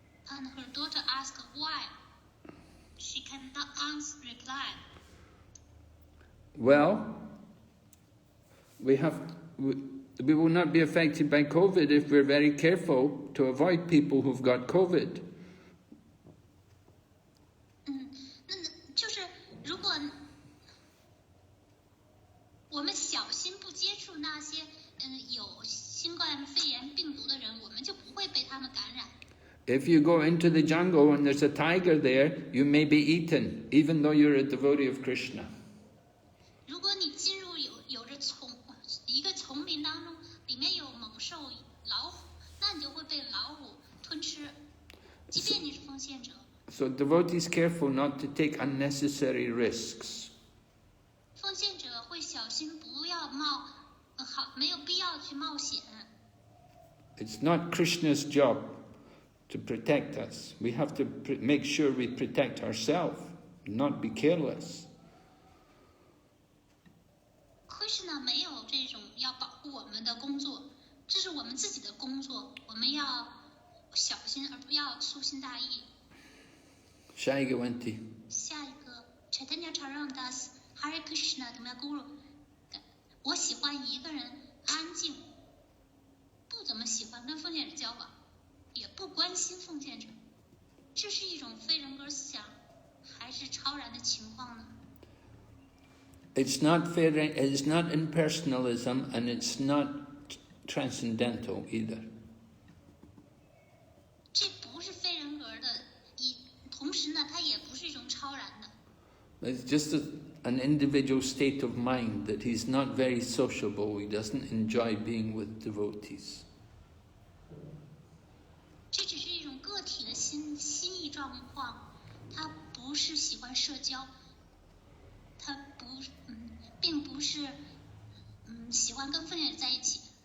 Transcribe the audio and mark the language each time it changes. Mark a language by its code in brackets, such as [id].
[en] And her daughter asked why. She cannot reply. Well, we will not be affected by COVID if we're very careful to avoid people who've got COVID. [zh] 就是如果我们小心不接触那些有新冠肺炎病毒的人，我们就不会被他们感染。 [en] If you go into the jungle and there's a tiger there, you may be eaten, even though you're a devotee of Krishna. [zh] 如果你进入有着一个丛林当中，里面有猛兽、老虎，那你就会被老虎吞吃，即便你是奉献者。 [en] So devotees careful not to take unnecessary risks. [zh] 奉献者会小心不要没有必要去冒险。 [en] It's not Krishna's job to protect us. We have to make sure we protect ourselves, not be careless. [zh] Krishna 没有这种要保护我们的工作，这是我们自己的工作，我们要小心，而不要粗心大意。下一个问题。下一个 Chaitanya Charandas Hare Krishna 的 Guru， 我喜欢一个人安静，不怎么喜欢跟奉献者交往，也不关心奉献者，这是一种非人格思想，还是超然的情况呢？ [en] It's not impersonalism, and it's not transcendental either. [zh] 这不是非人格的，同时呢，它也不是一种超然的。 [en] It's just an individual state of mind that he's not very sociable. He doesn't enjoy being with devotees. [zh] 这只是一种个体的心意状况，他不是喜欢社交，他并不是喜欢跟奉献者在一起。